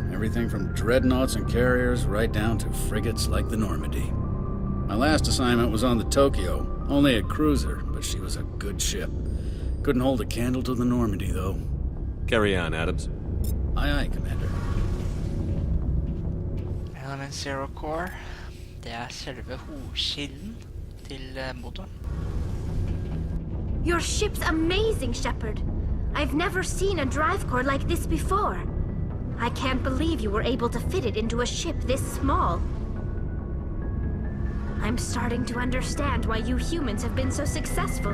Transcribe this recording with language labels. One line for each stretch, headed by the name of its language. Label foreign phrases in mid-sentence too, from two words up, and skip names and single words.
English: Everything from dreadnoughts and carriers right down to frigates like the Normandy. My last assignment was on the Tokyo, only a cruiser, but she was a good ship. Couldn't hold a candle to the Normandy, though. Carry on, Adams. Aye, aye, Commander. Element Zero Core.
Norwegian: Det er selve hovedkilden til motoren.
English: Your ship's amazing, Shepard. I've never seen a drive core like this before. I can't believe you were able to fit it into a ship this small. I'm starting to understand why you humans have been so successful.